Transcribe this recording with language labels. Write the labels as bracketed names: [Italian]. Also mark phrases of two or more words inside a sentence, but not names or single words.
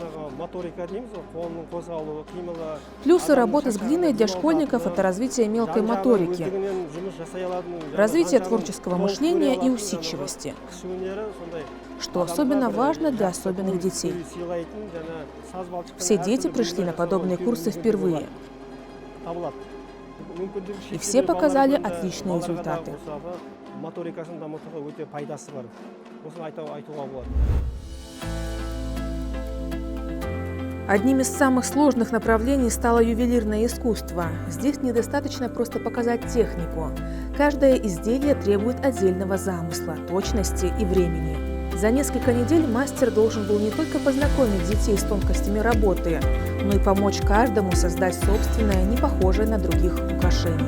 [Russian] Плюсы работы с глиной для школьников – это развитие мелкой моторики, развитие творческого мышления и усидчивости, что особенно важно для особенных детей. Все дети пришли на подобные курсы впервые. И все показали отличные результаты. [Kazakh] моторикасын дамытуға өте пайдасы бар. Осыны айтуға болады. [Russian] Одним из самых сложных направлений стало ювелирное искусство. Здесь недостаточно просто показать технику. Каждое изделие требует отдельного замысла, точности и времени. За несколько недель мастер должен был не только познакомить детей с тонкостями работы, но и помочь каждому создать собственное, не похожее на других украшение.